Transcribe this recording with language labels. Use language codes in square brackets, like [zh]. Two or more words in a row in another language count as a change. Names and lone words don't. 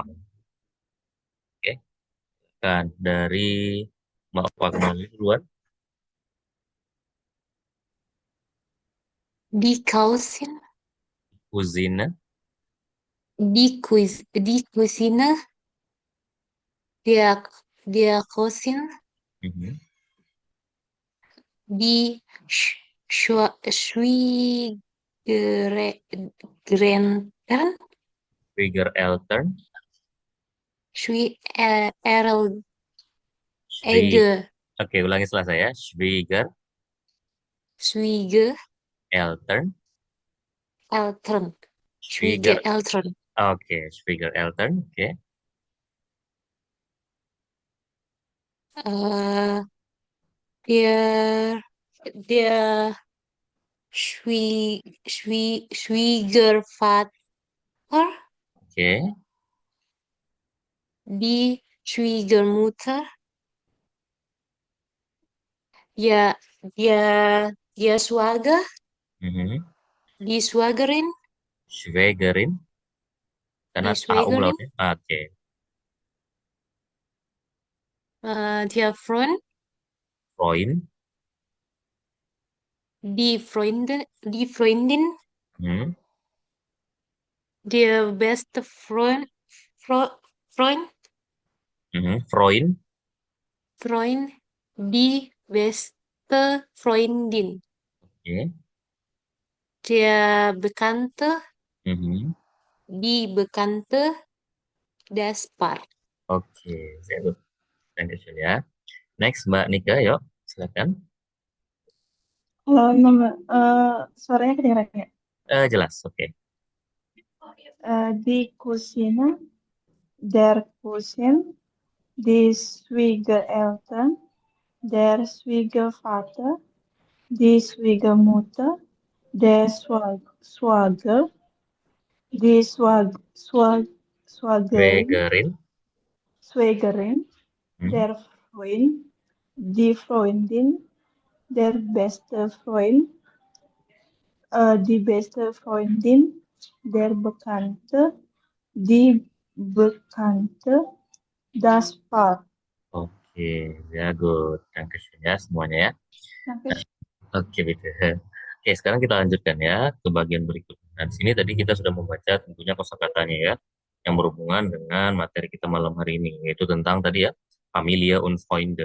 [id] Oke, dan dari Mbak Fatma duluan, [de] Die Cousin, Cousine, die Cousine, der, der Cousin, Mhm. die Schwiegereltern, Schwiegereltern. Schwiegereltern, [id] Schwie Oke, ulangi setelah saya. [de] Schwiegereltern. Schwiegereltern, Schwieger. Schwiegereltern, Oke, Schwiegereltern. Oke. äh, der, der Schwiegervater, [id] Oke. [de] die Schwiegermutter, ya, dia Schwager, Mhm. die Schwagerin, Schwägerin. Karena die A Schwägerin, [id] umlautnya. Oke. [de] der Freund, Freund. Die Freundin, Mhm. der beste Freund, Mhm. Freund. Freund, die beste Freundin, [id] Oke. [de] der Bekannte, Mhm. die Bekannte, das Paar. [id] Oke, saya good. Dankeschön ya. Next, Mbak Nika, yuk. Silakan. Kalau suaranya kedengeran ya? Jelas, oke. [de] Die Cousine, der Cousin, die Schwiegereltern, der Schwiegervater, die Schwiegermutter, der Schwager, die Schwagerin, Schwägerin. Schwägerin, Mhm. der Freund, die Freundin, der beste Freund, die beste Freundin, der Bekannte, die Bekannte, das Paar. [id] Oke, ya good. Dankeschön ya semuanya ya. [de] Danke. [id] Oke, gitu. Oke, sekarang kita lanjutkan ya ke bagian berikutnya. Nah, di sini tadi kita sudah membaca tentunya kosakatanya ya, yang berhubungan dengan materi kita malam hari ini, yaitu tentang tadi ya, [de] Familie und Freunde.